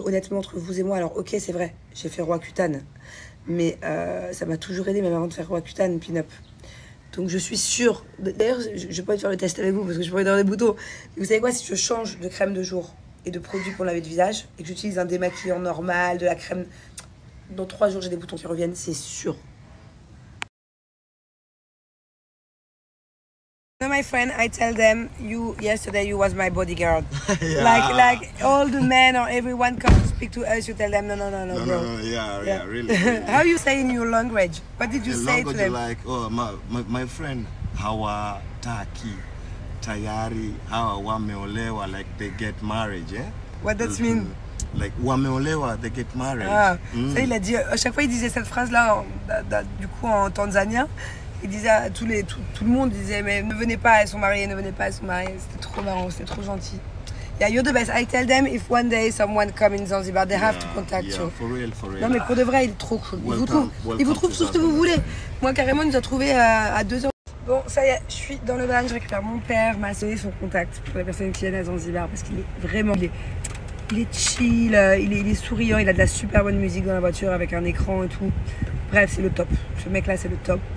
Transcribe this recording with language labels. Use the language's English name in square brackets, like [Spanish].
[French] Honnêtement, entre vous et moi, alors ok, c'est vrai, j'ai fait Roaccutane. Mais ça m'a toujours aidé, même avant de faire Roaccutane, Pinup. Donc je suis sûre. D'ailleurs, je vais pas faire le test avec vous parce que je pourrais avoir des boutons. Mais vous savez quoi, si je change de crème de jour et de produit pour laver le visage et que j'utilise un démaquillant normal, de la crème, dans 3 jours, j'ai des boutons qui reviennent, c'est sûr. [English] My friend, I tell them, yesterday you was my bodyguard. Yeah. Like all the men or everyone come to speak to us, you tell them, no, bro. Yeah, really. How you say in your language? What did you say to them? Like, oh, my friend, [Swahili] hawa taki, tayari, hawa wameolewa, [English] like they get married, yeah? What does mean? Like, wameolewa, they get married. [French] Ah, ça, il a dit, à chaque fois, il disait cette phrase-là, du coup, en tanzanien. Il disait à tout le monde disait mais ne venez pas, elles sont mariées, ne venez pas, elles sont mariées. C'était trop marrant, c'était trop gentil. [English] Yeah, you're the best. I tell them if one day someone come in Zanzibar, they have to contact you. For real. [French] Non mais pour de vrai, il est trop cool. Il vous trouve tout ce que vous voulez. Moi carrément, il nous a trouvé à 2 heures. Bon, ça y est, je suis dans le van, je récupère mon père, ma soeur et son contact pour les personnes qui viennent à Zanzibar parce qu'il est vraiment, il est chill, il est souriant, il a de la super bonne musique dans la voiture avec un écran et tout. Bref, c'est le top. Ce mec là, c'est le top.